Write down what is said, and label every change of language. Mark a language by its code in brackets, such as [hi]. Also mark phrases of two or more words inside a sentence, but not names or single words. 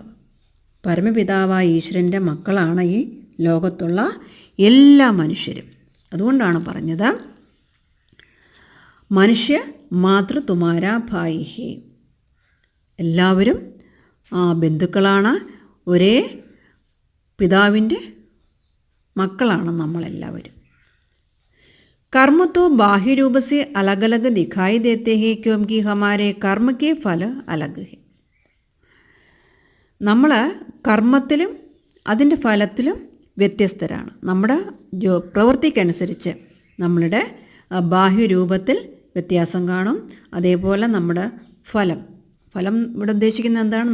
[ml] പരമപിതാവായ ഈശ്വരൻ്റെ മക്കളാണ് ഈ ലോകത്തുള്ള എല്ലാ മനുഷ്യരും. അതുകൊണ്ടാണ് പറഞ്ഞത് [hi] मनुष्य मातृ तुम्हारा भाई है. [ml] എല്ലാവരും ബന്ധുക്കളാണ്, ഒരേ പിതാവിൻ്റെ മക്കളാണ് നമ്മളെല്ലാവരും. [hi] कर्म तो बाह्य रूप से अलग अलग दिखाई देते हैं क्योंकि हमारे कर्म के फल अलग है. [ml] നമ്മൾ കർമ്മത്തിലും അതിൻ്റെ ഫലത്തിലും വ്യത്യസ്തരാണ്. നമ്മുടെ പ്രവൃത്തിക്കനുസരിച്ച് നമ്മളുടെ ബാഹ്യരൂപത്തിൽ വ്യത്യാസം കാണും. അതേപോലെ നമ്മുടെ ഫലം ഇവിടെ ഉദ്ദേശിക്കുന്നത് എന്താണ്?